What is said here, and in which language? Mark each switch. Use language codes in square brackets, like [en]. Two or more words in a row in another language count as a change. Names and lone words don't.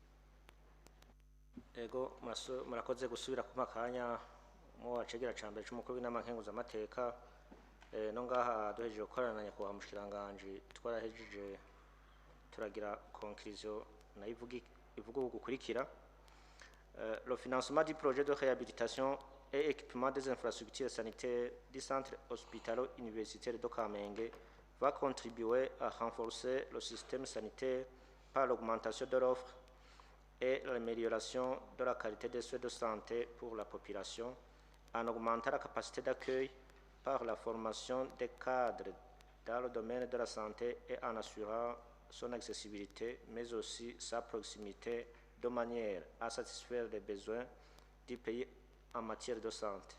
[rn] Ego murakoze gusubira ku makanya mu wacegera cambere c'umukuru w'inama nkenguzamateka. No ngaha duhejeje gukorana nyakubahwa mushikiranganje twarahejeje turagira conclusion na ivuga gukurikira. [fr] Le financement du projet de réhabilitation et équipement des infrastructures sanitaires du centre hospitalo-universitaire de Kamenge va contribuer à renforcer le système sanitaire par l'augmentation de l'offre et l'amélioration de la qualité des soins de santé pour la population, en augmentant la capacité d'accueil par la formation des cadres dans le domaine de la santé et en assurant son accessibilité, mais aussi sa proximité de manière à satisfaire les besoins du pays en matière de santé.